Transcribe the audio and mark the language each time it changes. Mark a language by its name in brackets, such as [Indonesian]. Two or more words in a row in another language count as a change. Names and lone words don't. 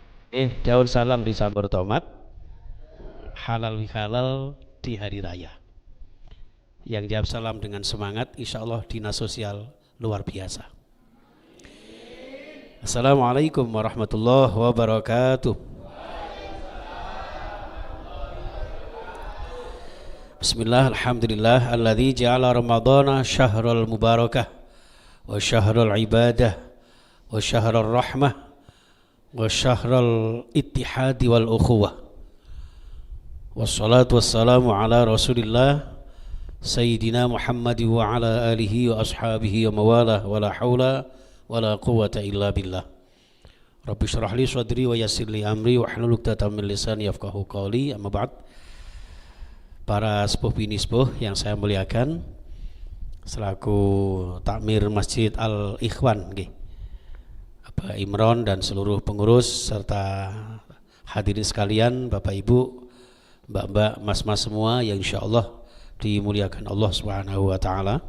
[Indonesian] Daun salam di sambal tomat, halal bihalal di hari raya. Yang jawab salam dengan semangat, [Arabic] إن شاء الله [Indonesian] dinas sosial luar biasa. [Arabic] السلام عليكم ورحمة الله وبركاته. Bismillah, الحمد لله الذي جعل رمضان شهر المباركة وشهر العبادة وشهر الرحمة وشهر الاتحاد والأخوة. والصلاة والسلام على رسول الله سيدنا محمد وعلى آله وأصحابه ومولاه ولا حول ولا قوة إلا بالله. رب اشرح لي صدري ويسر لي أمري واحلل عقدة من لساني يفقهوا قولي. أما بعد. [Indonesian] Para sepuh bini sepuh yang saya muliakan, selaku takmir Masjid Al-Ikhwan nggih, Bapak Imron dan seluruh pengurus serta hadirin sekalian, Bapak Ibu, Mbak-mbak, mas-mas semua yang insyaallah dimuliakan Allah [Arabic] سبحانه وتعالى.